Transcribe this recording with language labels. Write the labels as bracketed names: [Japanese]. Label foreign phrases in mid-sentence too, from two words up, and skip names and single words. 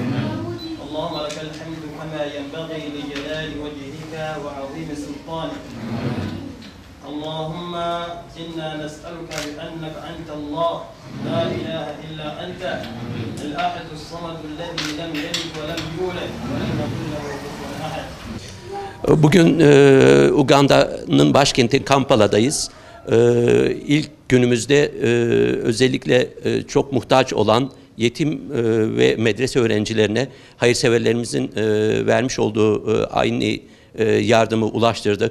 [Arabic] اللهم لك الحمد كما ينبغي لجلال وجهك وعظيم سلطانك. اللهم إنا نسألك بأنك أنت الله لا إله إلا أنت الأحد الصمد الذي لم يلد ولم يولد ولم يكن له كفوا أحد. [Turkish] Bugün Uganda'nın başkenti Kampala'dayız. İlk günümüzde özellikle çok muhtaç olan yetim ve medrese öğrencilerine hayırseverlerimizin vermiş olduğu aynı yardımı ulaştırdık.